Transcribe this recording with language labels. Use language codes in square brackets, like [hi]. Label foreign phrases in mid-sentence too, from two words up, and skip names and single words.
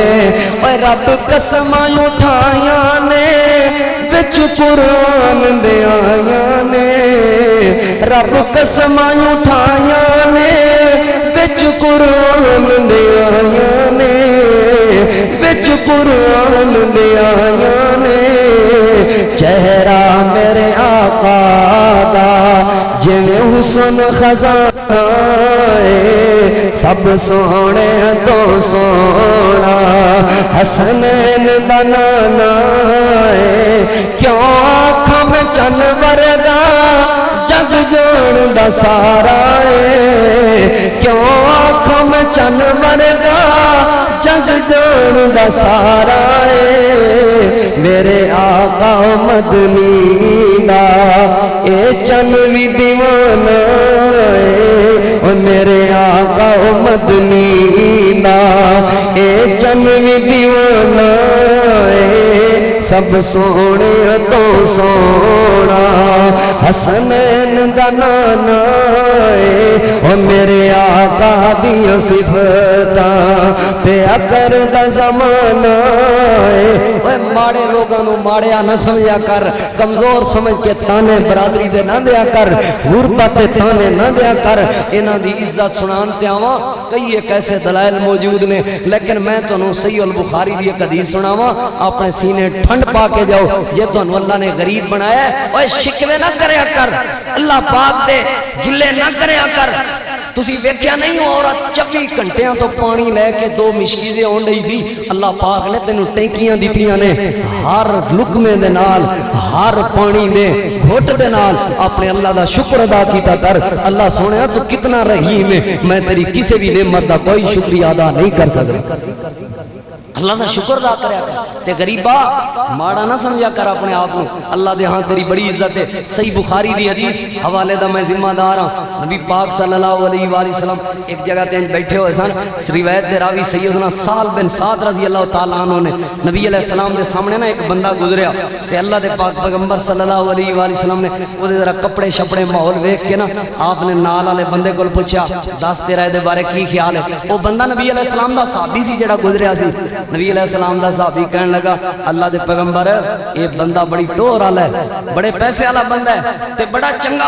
[pa] رب قسم اٹھائیاں نے وچ قرآن دے آیاں نے رب قسماں اٹھائیاں نے وچ قرآن دے آیاں نے وچ قرآن دے آیاں نے چہرہ میرے آقا دا جویں حسن خزانہ ہے سب سونے تو سونا حسنین دا نانا ہے کیوں آنکھاں میں چن ورگا جگ جان دا سارا ہے کیوں آنکھاں میں چن ورگا جگ جان دا سارا ہے میرے آقا مدنی دا اے چن بھی دیوانہ ہے او میرے آقا مدنی دا اے چن بھی دیوانہ ہے سب سونے تو سونا حسنین دا نانا ہے او میرے آقا دی صفتاں پیا کردا زمانہ ہے اوے ماڑے لوگاں نو ماڑیا نہ سمجھا کر کمزور سمجھ کے تانے برادری دے نہ دیا کر غربت تے تانے نہ دیا کر انہاں دی عزت سنان تے آواں کئی ایک ایسے دلائل موجود نے لیکن میں تانوں صحیح البخاری دی ایک حدیث سناواں اپنے سینے ٹھنڈ پا کے جاؤ جے تانوں اللہ نے غریب بنایا ہے اوے شکوے نہ کریا کر اللہ پاک دے گلے نہ کریا کر تسی ویکھیا نہیں عورت 24 گھنٹیاں تو پانی لے کے 2 مشکیزیں ہون رہی سی اللہ پاک نے تینوں ٹینکیاں دتیاں نے ہر لقمے دے نال ہر پانی دے گھٹ دے نال اپنے اللہ دا شکر ادا کیتا کر اللہ سونیا تو کتنا رحیم ہے میں تیری کسی بھی نعمت دا کوئی شکریہ ادا نہیں کر سکتا اللہ دا شکر ادا کریا کر تے غریبا ماڑا نہ سمجھا کر اپنے آپ کو اللہ دے ہاں تیری بڑی عزت ہے صحیح بخاری دی حدیث حوالے دا میں ذمہ دار ہوں نبی پاک [ar] صلی اللہ علیہ وآلہ وسلم [pa] ایک جگہ تے بیٹھے ہوئے سن روایت دے راوی سیدنا سہل بن سعد [ar] رضی اللہ تعالیٰ عنہ [pa] نے نبی [ar] علیہ السلام [pa] دے سامنے نا ایک بندہ گزریا تے اللہ دے پاک پیغمبر [ar] صلی اللہ علیہ وآلہ وسلم [pa] نے وہ دے ذرا کپڑے شپڑے ماحول ویکھ کے نا آپ نے نال والے بندے کو پوچھا دس تیرا دے بارے کی خیال ہے وہ بندہ نبی [ar] علیہ السلام [pa] دا صحابی سی جڑا گزریا سی نبی [ar] علیہ السلام [pa] دا صحابی کہنے لگا اللہ دے پیغمبر یہ بندہ بڑی ٹور والا ہے بڑے پیسے والا بندہ ہے تے بڑا چنگا